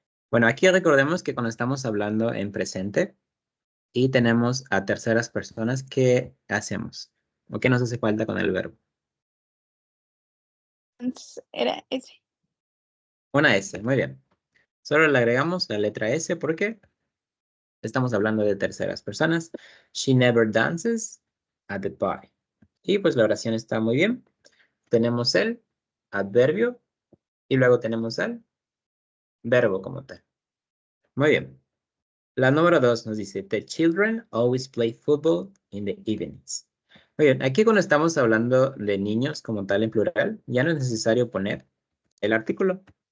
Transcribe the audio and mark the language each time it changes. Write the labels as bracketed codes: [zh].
[es] Bueno, aquí recordemos que cuando estamos hablando en presente y tenemos a terceras personas, ¿qué hacemos? ¿O qué nos hace falta con el verbo? Entonces, era ese. Una S, muy bien. Solo le agregamos la letra S porque estamos hablando de terceras personas. [en] She never dances at the party. [es] Y pues la oración está muy bien. Tenemos el adverbio y luego tenemos el verbo como tal. Muy bien. La número 2 nos dice, [en] the children always play football in the evenings. [es] Muy bien, aquí cuando estamos hablando de niños como tal en plural, ya no es necesario poner el artículo.